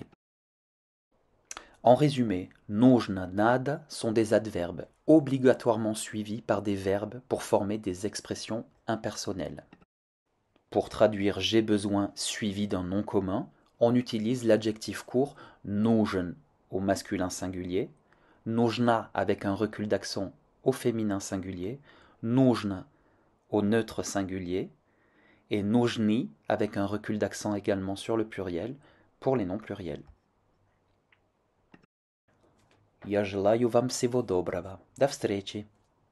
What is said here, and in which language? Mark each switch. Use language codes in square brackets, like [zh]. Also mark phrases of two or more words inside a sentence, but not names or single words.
[fr] En résumé, [ru] нужно, надо [fr] sont des adverbes obligatoirement suivis par des verbes pour former des expressions impersonnelles. Pour traduire j'ai besoin suivi d'un nom commun, on utilise l'adjectif court нужен au masculin singulier, нужна avec un recul d'accent au féminin singulier, нужно au neutre singulier, et нужны avec un recul d'accent également sur le pluriel pour les noms pluriels. [ru] Я желаю вам всего доброго. До встречи.